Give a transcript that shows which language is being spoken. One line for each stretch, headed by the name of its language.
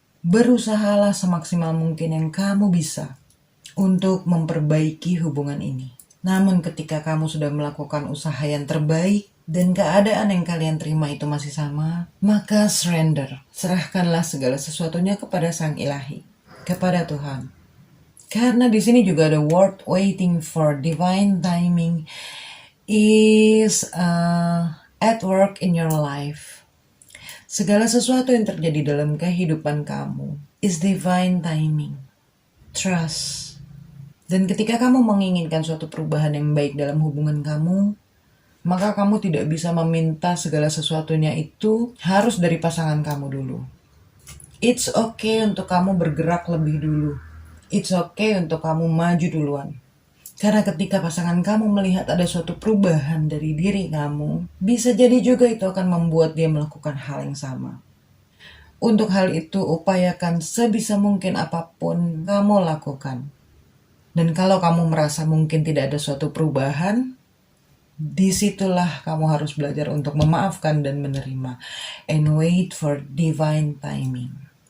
Indonesian: Berusahalah semaksimal mungkin yang kamu bisa untuk memperbaiki hubungan ini. Namun ketika kamu sudah melakukan usaha yang terbaik dan keadaan yang kalian terima itu masih sama, maka surrender. Serahkanlah segala sesuatunya kepada Sang Ilahi, kepada Tuhan. Karena di sini juga ada
English: word waiting for divine timing is at work in your life.
Indonesian: Segala sesuatu yang terjadi dalam kehidupan kamu
English: is divine timing. Trust.
Indonesian: Dan ketika kamu menginginkan suatu perubahan yang baik dalam hubungan kamu, maka kamu tidak bisa meminta segala sesuatunya itu harus dari pasangan kamu dulu.
English: It's okay
Indonesian: untuk kamu bergerak lebih dulu. It's okay untuk kamu maju duluan. Karena ketika pasangan kamu melihat ada suatu perubahan dari diri kamu, bisa jadi juga itu akan membuat dia melakukan hal yang sama. Untuk hal itu, upayakan sebisa mungkin apapun kamu lakukan. Dan kalau kamu merasa mungkin tidak ada suatu perubahan, disitulah kamu harus belajar untuk memaafkan dan menerima.
English: And wait for divine timing.